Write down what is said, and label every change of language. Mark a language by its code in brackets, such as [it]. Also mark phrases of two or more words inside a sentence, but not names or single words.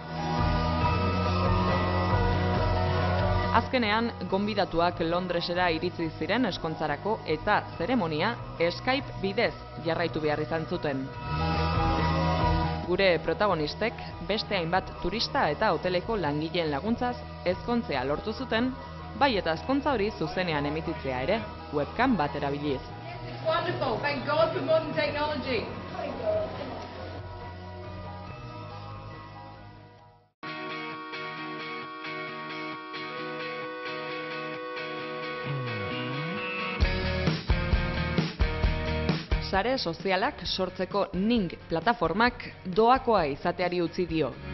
[eu] Azkenean, gonbidatuak Londresera iritsi ziren ezkontzarako eta zeremonia Skype bidez jarraitu behar izan zuten. Gure protagonistek beste hainbat turista eta hoteleko langileen laguntzaz ezkontzea lortu zuten, bai eta ezkontza hori zuzenean emititzea ere, webcam bat erabiliz. [en] Wonderful. Thank God for modern technology. [eu] Sare sozialak sortzeko Ning plataformak doakoa izateari utzi dio.